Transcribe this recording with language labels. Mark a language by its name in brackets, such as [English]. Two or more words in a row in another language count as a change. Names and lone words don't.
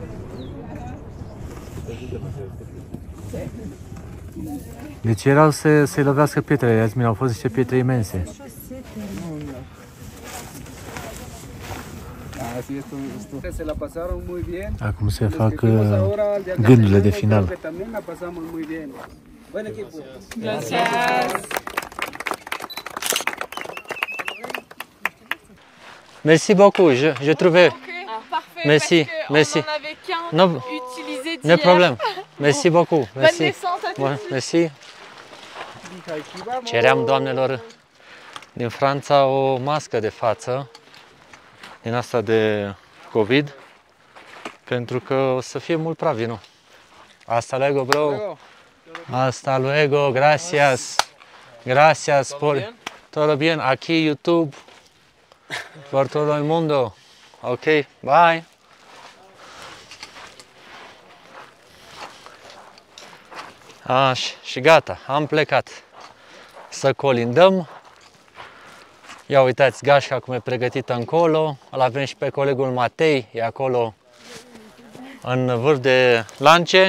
[Romanian] Deci erau să-i lovească pietrele, Iasmin, au fost niște pietre imense. Acum se fac gândurile de final. [French] Merci beaucoup, je trouvais. Parfait, merci, merci. On en avait qu'un utilisé d'hier. [English] No problem. [French] Merci beaucoup. Merci. Bonne descente à tous. Merci. [Romanian] Ceream doamnelor din Franța o mască de față din asta de COVID pentru că o să fie mult prea vino. [Spanish] Hasta luego, bro. Hasta luego, gracias. Gracias por todo bien. Aquí YouTube por todo el mundo. [English] Ok, bye. [Romanian] Și gata, am plecat să colindăm. Ia uitați gașca cum e pregătită încolo. Îl avem și pe colegul Matei, e acolo în vârf de lance.